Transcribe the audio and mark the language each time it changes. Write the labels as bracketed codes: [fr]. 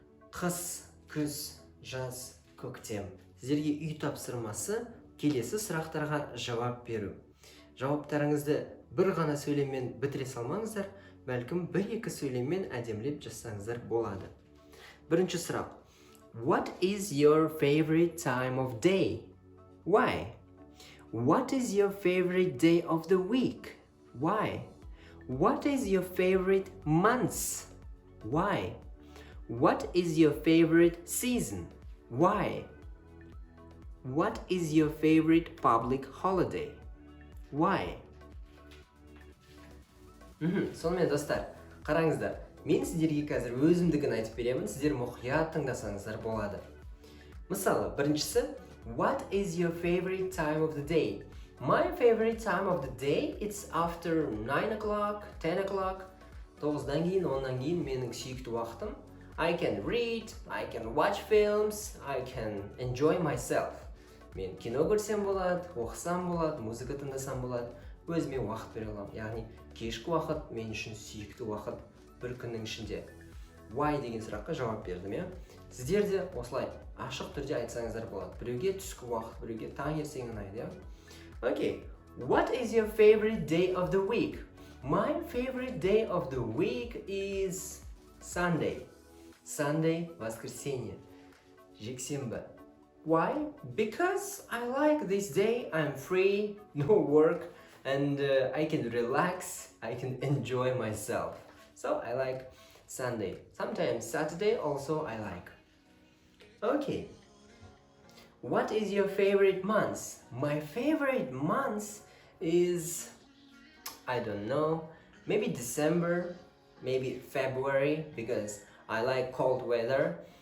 [kk] Қыс, күз, жаз, көктем. Сіздерге үй тапсырмасы келесі сұрақтарға жауап беру. Жауаптарыңызды бір ғана сөйлеммен бітіре салмаңыздар, бәлкім 1-2 сөйлеммен әдемілеп жазсаңыздар болады. Бірінші сұрақ. [en] What is your favorite time of day? Why? What is your favorite day of the week? Why? What is your favorite month? Why? What is your favorite season? Why? What is your favorite public holiday? Why? [kk] Сонымен достар, қараңыздар. Мен сіздерге қазір өзімдігін айтып беремін, сіздер мұқият тыңдасаңыздар болады. Мысалы, біріншісі, [en] what is your favorite time of the day? My favorite time of the day, it's after 9 o'clock, 10 o'clock, [kk] 9-дан кейін 10-нан кейін менің сүйікті уақытым [en] I can read, I can watch films, I can enjoy myself. [kk] Мен кино көрсем болады, оқысам болады, музыка тыңдасам болады, өзіме уақыт бере аламын. Яғни кешкі уақыт мен үшін сүйікті уақыт бір күннің ішінде. Why деген сұраққа жауап бердім, иә? Сіздер де осылай ашық түрде айтсаңыздар болады. Біреуге түскі уақыт, біреуге таңертең ұнайды, иә? Okay. [en] What is your favorite day of the week? My favorite day of the week is Sunday. Sunday, [ru] воскресенье, [kk] жексенбі. [en] Why? Because I like this day. I'm free, no work, and I can relax. I can enjoy myself. So I like Sunday. Sometimes Saturday also I like. Okay. What is your favorite month? My favorite month is, I don't know, maybe December, maybe February, because I like cold weather.